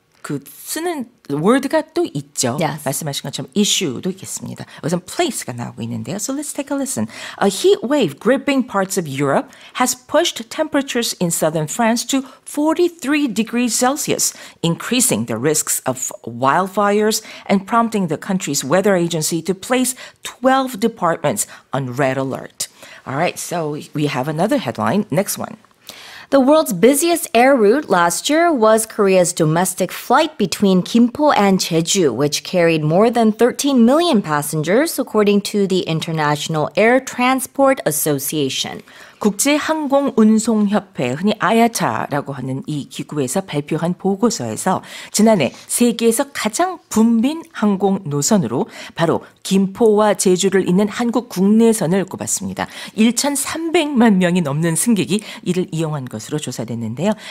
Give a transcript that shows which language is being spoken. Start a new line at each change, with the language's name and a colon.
Korean: 그 쓰는 word가 또 있죠.
English: Yes.
Korean: 말씀하신 것처럼 issue도 있겠습니다. 우선 place가 나오고 있는데요.
English: So let's take a listen. A heat wave gripping parts of Europe has pushed temperatures in southern France to 43 degrees Celsius, increasing the risks of wildfires and prompting the country's weather agency to place 12 departments on red alert. All right, so we have another headline. Next one. The world's busiest air route last year was Korea's domestic flight between Gimpo and Jeju, which carried more than 13 million passengers, according to the International Air Transport Association.
Korean: 국제항공운송협회, 흔히 IATA라고 하는 이 기구에서 발표한 보고서에서 지난해 세계에서 가장 붐빈 항공 노선으로 바로 김포와 제주를 잇는 한국 국내선을 꼽았습니다. 1,300만 명이 넘는 승객이 이를 이용한 것으로 조사됐는데요.